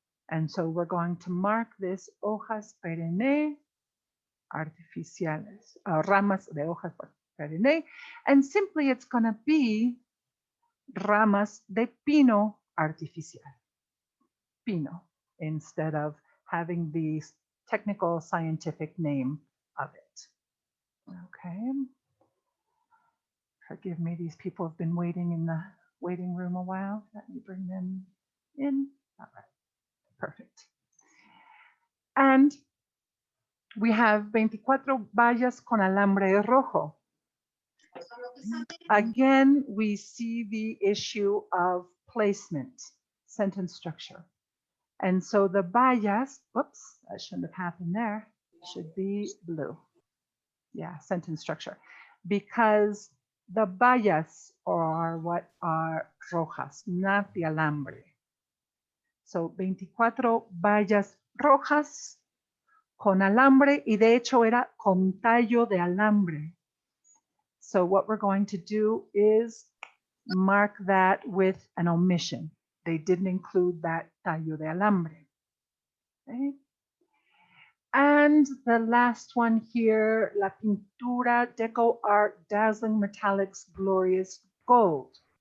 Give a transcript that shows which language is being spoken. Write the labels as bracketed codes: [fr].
[en] And so we're going to mark this [es] hojas perenne artificiales, ramas de hojas perenne, [en] and simply it's going to be [es] ramas de pino artificial, [en] pino, instead of having the technical scientific name of it. Okay. Forgive me, these people have been waiting in the waiting room a while. Let me bring them in. All right, perfect. And we have 24 [es] vallas con alambre rojo. [en] Again, we see the issue of placement, sentence structure. And so the vallas, whoops, that shouldn't have happened there, should be blue. Yeah, sentence structure. Because the vallas are what are rojas, not the alambre. [es] So 24 vallas rojas con alambre, y de hecho era con tallo de alambre. [en] So what we're going to do is mark that with an omission. They didn't include that [es] tallo de alambre. [en] Okay. And the last one here, La Pintura Deco Art Dazzling Metallics Glorious Gold.